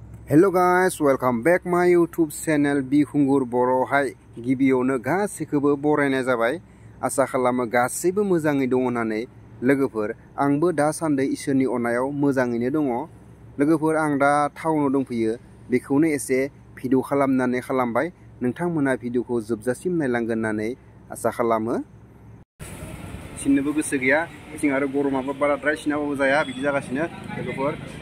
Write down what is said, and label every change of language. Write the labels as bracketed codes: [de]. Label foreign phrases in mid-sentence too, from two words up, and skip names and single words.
[en] Hello guys, welcome back my YouTube channel Bikhungur [brx] Boro hai गिबियावनो गासैखौबो बरायनाय जाबाय आसा खालामो गासैबो मोजाङै दङ होननानै लोगोफोर आंबो दासान्दै इसोरनि अननायाव मोजाङैनो दङ लोगोफोर आं दा टाउनाव दंफैयो बेखौनो एसे भिडिअ खालामबाय नोंथांमोना भिडिअखौ जोबजासिम नायलांगोन होननानै आसा खालामो सिननोबो गोसो गैया बिथिं आरो गरमाबो बाराद्राय सिनाबाबो जाया बिदि जागासिनो लोगोफोर